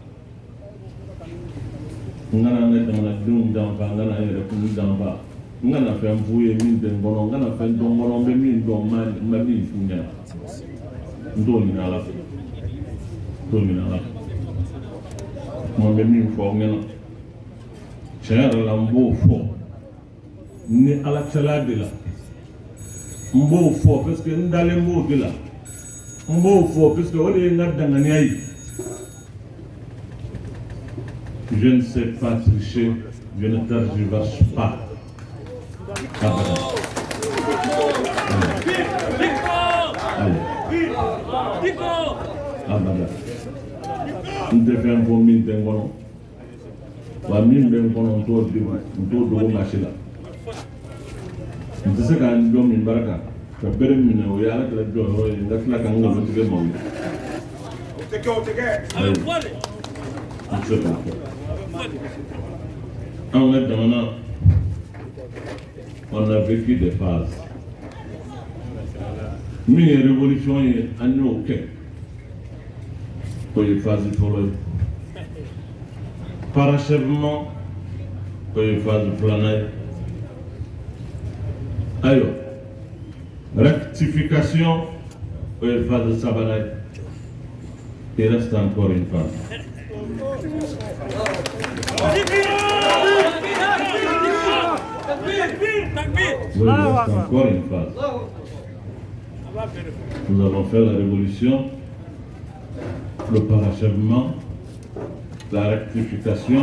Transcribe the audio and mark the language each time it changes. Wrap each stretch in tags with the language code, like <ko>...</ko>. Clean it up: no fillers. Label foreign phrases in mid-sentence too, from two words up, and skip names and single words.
<bm>n kana an ka jamanadenw janfa n kana an yɛrɛ kun janfa n kana fɛn f'u ye min tɛ n kɔnɔ n kana fɛn dɔn n kɔnɔ n bɛ min dɔn n ma min f'u ɲɛna n t'o ɲini ala fɛ n t'o ɲini ala fɛ kuma n bɛ min fɔ aw ɲɛna tiɲɛ yɛrɛ la n b'o fɔ ni ala cɛla de la n b'o fɔ</bm> <fr>parce que</fr> <bm>n dalen b'o de la n b'o fɔ</bm> <fr>parce que</fr> <bm>o de ye n ka danganiya ye</bm> <fr>je ne sais pas tricher je ne tergiverse pas</fr> <bm>abada abada n tɛ fɛn fɔ min tɛ n kɔnɔ wa min bɛ n kɔnɔ n t'o dogo maa si la n tɛ se ka n jɔ min barika ka bere minɛ o ye ala kɛra jɔyɔrɔ ye n ka tila ka n nkalon tigɛ maaw ye n tɛ se k'a fɔ anw ka jamana</bm> <fr>on a vécu des phases</fr> <bm>min ye révolution ye an y'o kɛ o ye phase fɔlɔ ye parachèvement o ye phase filanan ye ayiwa rectification o ye phase sabanan ye</bm> <fr>il reste encore une phase. Il reste encore une phase. Nous avons fait la révolution, le parachèvement, la rectification.</fr>